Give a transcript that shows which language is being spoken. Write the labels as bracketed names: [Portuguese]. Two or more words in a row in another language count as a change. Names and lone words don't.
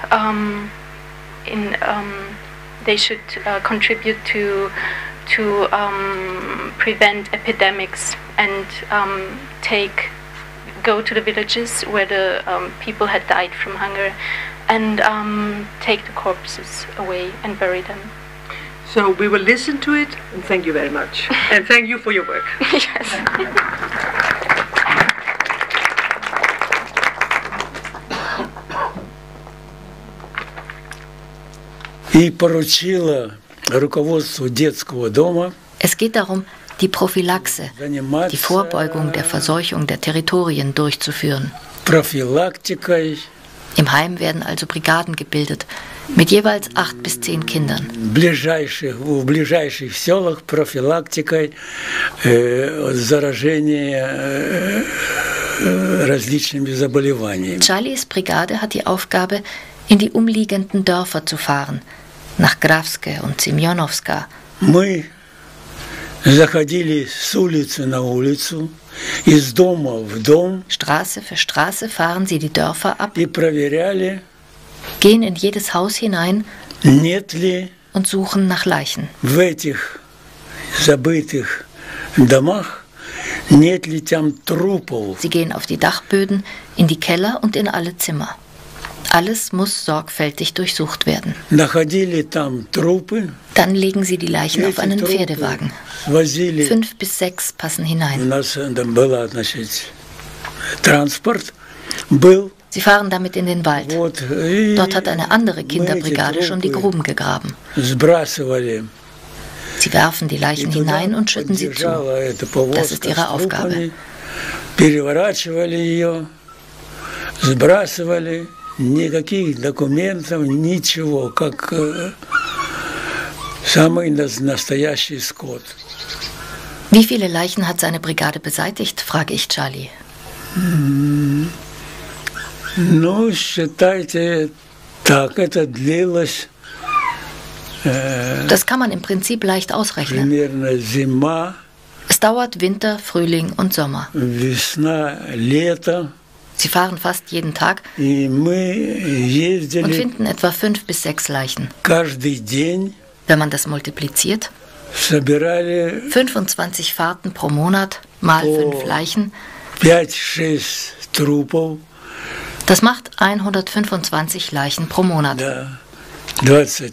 [English] They should contribute to prevent epidemics, and go to the villages where the people had died from hunger, and take the corpses away and bury them. So we will listen to it, and thank you very much. And thank you for your work. Yes. [Russian] И поручила руководству детского дома. [German] Es geht darum, die Prophylaxe, die Vorbeugung der Verseuchung der Territorien durchzuführen. [Russian] Профилактикой. [German] Im Heim werden also Brigaden gebildet, mit jeweils 8 bis 10 Kindern. [Russian] В ближайших селах профилактикой заражения различными заболеваниями. [German] Charlies Brigade hat die Aufgabe, in die umliegenden Dörfer zu fahren, nach Gravske und Semyonovska. [Russian] Мы заходили с улицы на улицу, из дома в дом. [German] Straße für Straße fahren sie die Dörfer ab. [Russian] И проверяли, [German] gehen in jedes Haus hinein [Russian] нет ли [German] und suchen nach Leichen. [Russian] В этих забытых домах нет ли там трупов. [German] Sie gehen auf die Dachböden, in die Keller und in alle Zimmer. Alles muss sorgfältig durchsucht werden. [Russian] Находили там трупы. [German] Dann legen sie die Leichen auf einen Pferdewagen. 5 bis 6 passen hinein. [Russian] У нас был, Transport был. [German] Sie fahren damit in den Wald. Dort hat eine andere Kinderbrigade schon die Gruben gegraben. Sie werfen die Leichen hinein und schütten sie zu. Das ist ihre Aufgabe. [Russian] Никаких документов, ничего, как самый настоящий скот. [German] Wie viele Leichen hat seine Brigade beseitigt, frage ich Charlie. [Russian] Ну, считайте, так это длилось. [German] Das kann man im Prinzip leicht ausrechnen. [Russian] Примерно зима. [German] Es dauert Winter, Frühling und Sommer. [Russian] Весна, лето. [German] Sie fahren fast jeden Tag und finden etwa 5 bis 6 Leichen. Wenn man das multipliziert, 25 Fahrten pro Monat mal 5 Leichen, das macht 125 Leichen pro Monat.